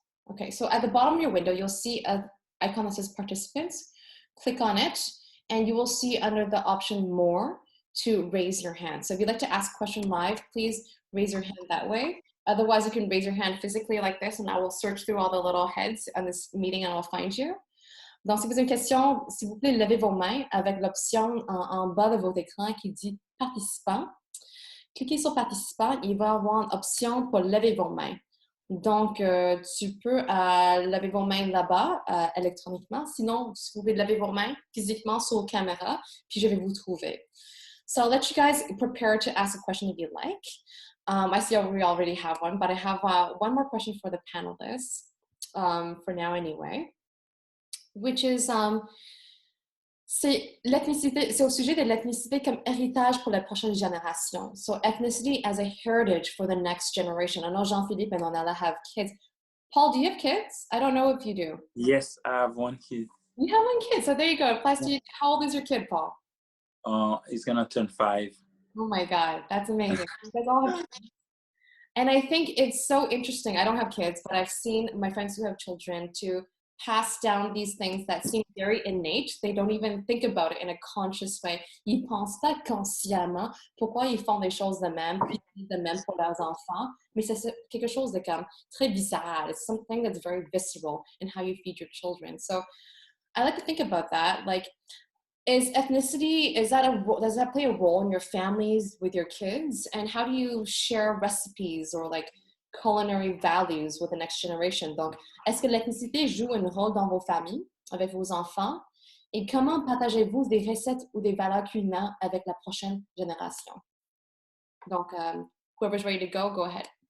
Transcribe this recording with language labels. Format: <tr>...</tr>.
<en>Okay. So at the bottom of your window, you'll see an icon that says participants. Click on it, and you will see under the option more to raise your hand. So if you'd like to ask a question live, please raise your hand that way. Otherwise, you can raise your hand physically like this, and I will search through all the little heads on this meeting, and I will find you.</en> <fr>Donc, si vous avez une question, s'il vous plaît, levez vos mains avec l'option en bas de votre écran qui dit « Participants ». Cliquez sur « Participants », il va y avoir une option pour lever vos mains. Donc, tu peux lever vos mains là-bas électroniquement. Sinon, vous pouvez lever vos mains physiquement sur la caméra, puis je vais vous trouver.</fr> <en>So I'll let you guys prepare to ask a question if you like. I see we already have one, but I have one more question for the panelists, for now anyway, which is,</en> <fr>c'est au sujet de l'ethnicité comme héritage pour la prochaine génération.</fr> <en>So ethnicity as a heritage for the next generation. I know Jean-Philippe and Donella have kids. Paul, do you have kids? I don't know if you do. Yes, I have one kid. You have one kid, so there you go. How old is your kid, Paul? He's gonna turn 5. Oh my God, that's amazing. You guys all have kids. And I think it's so interesting. I don't have kids, but I've seen my friends who have children to pass down these things that seem very innate. They don't even think about it in a conscious way.</en> <fr>Ils pensent pas consciemment pourquoi ils font des choses de même, puis de même pour leurs enfants. Mais c'est quelque chose de comme très viscéral.</fr> <en>It's something that's very visceral in how you feed your children. So I like to think about that. Like, is ethnicity, does that play a role in your families with your kids? And how do you share recipes or like culinary values with the next generation?</en> <fr>Donc, est-ce que l'ethnicité joue un rôle dans vos familles, avec vos enfants? Et comment partagez-vous des recettes ou des valeurs culinaires avec la prochaine génération?</fr> <en>Donc, whoever's ready to go ahead.</en>